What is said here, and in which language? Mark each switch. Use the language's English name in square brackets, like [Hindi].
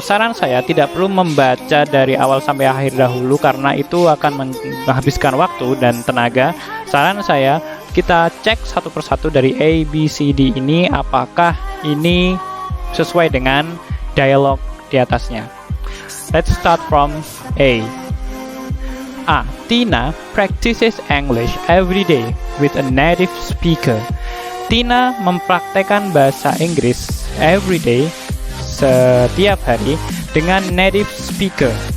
[Indonesian] Saran saya tidak perlu membaca dari awal sampai akhir dahulu karena itu akan menghabiskan waktu dan tenaga. Saran saya kita cek satu persatu dari A, B, C, D ini apakah ini sesuai dengan dialog di atasnya. [English] Let's start from A. A. Tina practices English every day with a native speaker. [Indonesian] Tina mempraktekkan bahasa Inggris [English] every day, [Indonesian] setiap hari, dengan native speaker.